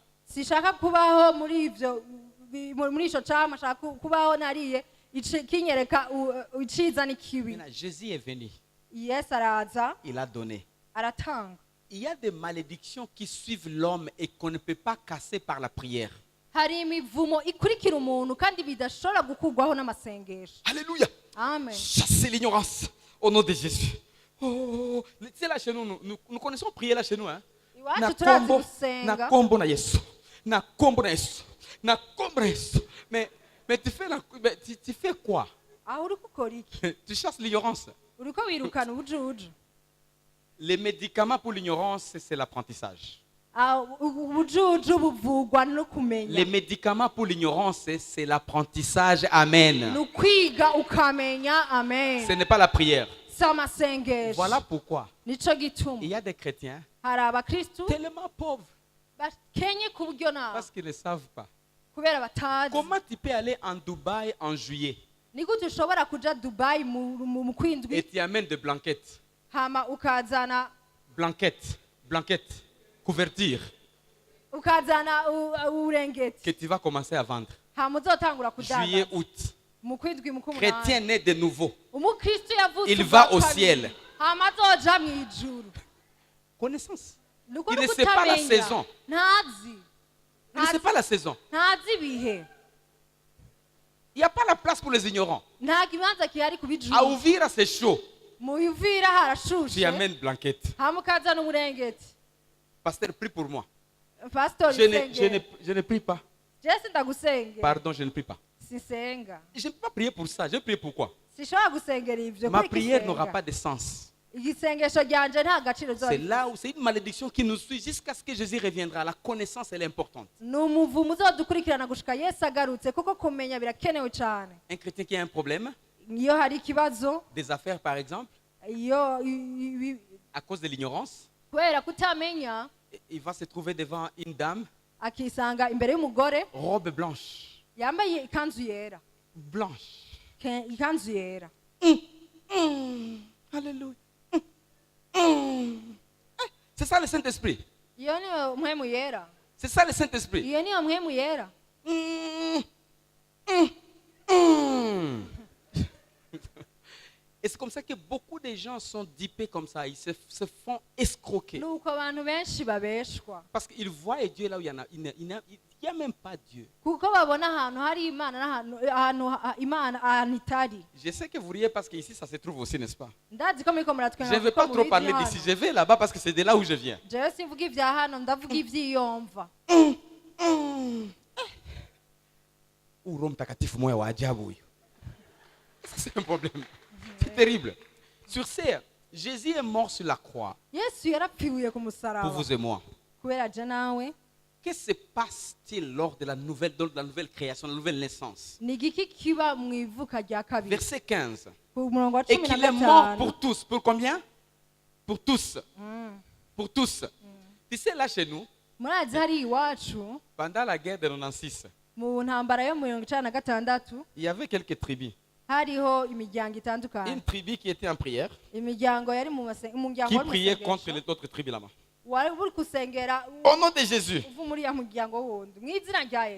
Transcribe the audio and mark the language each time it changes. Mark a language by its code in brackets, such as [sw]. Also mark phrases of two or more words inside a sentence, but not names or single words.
[rn] sishaka kubaho muri ivyo muri ico cama shaka kubaho nariye kinyereka iciza n'ikibi. [fr] Maintenant, Jésus est venu. [rn] Yesu araza [fr] Il a donné. [rn] aratanga. [fr] Il y a des malédictions qui suivent l'homme et qu'on ne peut pas casser par la prière. [rn] Hari imivumo ikurikira umuntu kandi bidashobora gukurwaho n'amasengesho. [fr] Alléluia. Amen. Chassez l'ignorance au nom de Jésus. Oh, tu sais, là chez nous, nous connaissons prier là chez nous. Hein? [rn] Iwacu turazi gusenga. [ln] Na kombo na Yesu. Na kombo na Yesu. Na kombo na Yesu. [fr] Mais tu fais quoi? [rn] Aho uri gukora iki? [fr] Tu chasses l'ignorance. [rn] Uriko wirukana ubujuju. [fr] Les médicaments pour l'ignorance, c'est l'apprentissage. [rn] Ubujuju buvugwa no kumenya. [fr] Les médicaments pour l'ignorance, c'est l'apprentissage. Amen. [rn] Nukwiga ukamenya. Amen. [fr] Ce n'est pas la prière. [rn] Samasengesho. [fr] Voilà pourquoi [rn] Nico gituma. [fr] il y a des chrétiens [rn] Hari abakristu [fr] tellement pauvres [rn] bakenye ku buryo nawe [fr] parce qu'ils ne savent pas. [rn] kubera batazi. [fr] Comment tu peux aller en Dubaï en juillet [rn] Ni gute ushobora kuja Dubai mu [fr] et [rn] kwindwi [fr] tu amènes des blanquettes, [rn] hama ukazana [fr] couverture [rn] urengeti [fr] que tu vas commencer à vendre. [rn] hama uzotangura [fr] Juillet, [rn] kudandaza [fr] août. [rn] mu kwindwi mu [fr] Chrétien [rn] kumunani. [fr] né de nouveau. [rn] Umukristo yavutse [fr] Il [rn] ubwa [fr] va au [rn] kabiri, [fr] ciel. [rn] hama azoja mw'ijuru. [fr] Connaissance. [rn] Nuko [fr] Il ne [rn] nuko [fr] sait pas la [rn] utamenya. [fr] saison. [rn] Ntazi. [fr] Il ne sait pas la saison. [rn] Ntazi ibihe. [fr] Il n'y a pas la place pour les ignorants. [rn] Nta kibanza kihari ku [fr] À [rn] bijuru. [fr] Ouvira, c'est chaud. [rn] Mu Uvira [fr] Tu [rn] harashushe. [fr] amènes blanquette. [rn] Hama ukazana umurengeti. [fr] Pasteur, prie pour moi. [rn] Pastor [fr] Je ne prie pas. [rn] Jesi ndagusengera. [fr] Pardon, je ne prie pas. [rn] Sisenga. [fr] Je ne peux pas prier pour ça. Je prie pourquoi? [rn] Sishobora gusengera ivyo. [fr] Ma [rn] kuri [fr] prière [rn] igisenga. [fr] n'aura pas de sens. [rn] Igisengesho ryanje nta gaciro [fr] C'est [rn] zoba. [fr] là où c'est une malédiction qui nous suit jusqu'à ce que Jésus reviendra. La connaissance, elle est importante. [rn] Ni umuvumo uzodukurikirana gushika Yesu agarutse kuko kumenya birakenewe cyane. [fr] Un chrétien qui a un problème, [rn] Iyo hari ikibazo, [fr] des affaires par exemple, [rn] iyo [fr] à cause de l'ignorance, [rn] kubera kutamenya [fr] il va se trouver devant une dame, [rn] akisanga imbere y'umugore [fr] robe blanche. [rn] yambaye ikanzu yera. [fr] Blanche. [rn] Ikanzu yera. [fr] Alléluia. ça le Saint-Esprit. [rn] iyo niyo mpwemu yera. [fr] C'est ça le Saint-Esprit. [rn] Iyo niyo mpwemu yera. [fr] Et c'est comme ça que beaucoup de gens sont dupés comme ça. Ils se font escroquer. [rn] Nuko abantu benshi babeshwa. [fr] Parce qu'ils voient Dieu là où il n'y a même pas Dieu. [rn] Kuko babona ahantu hari Imana n'ahantu Imana ahantu itari. [fr] Je sais que vous riez parce qu'ici ça se trouve aussi, n'est-ce pas? [rn] Ndazi ko muriko [fr] Je [rn] muratwenga. [fr] ne vais pas trop parler d'ici. Je vais là-bas parce que c'est de là où je viens. [rn] Jewe simvuga ivya hano ndavuga ivyiyomva. [sw] Roho Mtakatifu moyo wa ajabu huyo. [fr] Ça c'est un problème. C'est terrible. Sur ce, Jésus est mort sur la croix [rn] Yesu yarapfiye ku [fr] pour [rn] musaraba. [fr] vous et moi. [rn] Kubera je nawe. [fr] Qu'est-ce qui se passe-t-il lors de la nouvelle création, de la nouvelle naissance? [rn] Ni igiki kiba mu ivuka rya kabiri. [fr] Verset 15. [rn] Ku murongo wa [fr] Et [rn] 15. [fr] qu'il est mort pour tous. Pour combien? Pour tous. Pour tous. Tu sais, là chez nous, [rn] Murazi hari iwacu [fr] pendant la guerre de 96, [rn] mu ntambara yo mu 1996 [fr] il y avait quelques tribus. [rn] hariho imiryango itandukanye. [fr] Une tribu qui était en prière, [rn] Imiryango yari mu umuryango [fr] qui priait contre les autres tribus là-bas. [rn] wari buri kusengera [fr] Au nom de Jésus. [rn] uvu muri ya muryango wundi mu izina rya Yesu.